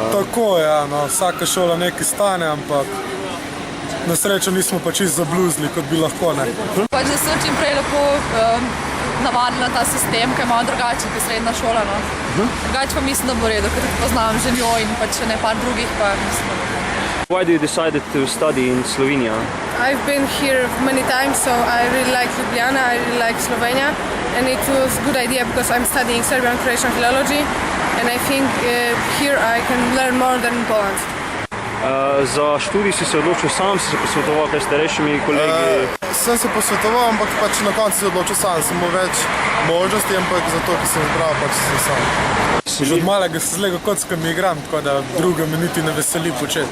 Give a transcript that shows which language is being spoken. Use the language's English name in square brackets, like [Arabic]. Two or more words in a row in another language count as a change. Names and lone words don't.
[Slovenian] Tako, ja, no, vsaka šola nekaj stane, ampak na srečo nismo pa čisto zabluzli, kot bi lahko, ne. Pač, da so čim prej lahko navadila ta sistem, ki je malo drugačen kot srednja šola, no. Drugače pa mislim, da bo redo, ker poznam že njo in pač še ne par drugih, pa mislim, da bo. [English] Why do you decided to study in Slovenia? I've been here many times, so I really like Ljubljana, I really like Slovenia, and it was a good idea because I'm studying Serbian and Croatian philology, and I think here I can learn more than in Poland. [Slovenian] Za študij si se odločil sam, si se posvetoval kaj starejšimi kolegi? Sem se posvetoval, ampak pač na koncu se odločil sam. Sem imel več možnosti, ampak zato, ki sem izbral, pač sem sam. Že od malega se z Lego kockami igram, tako da druga me niti ne veseli početi.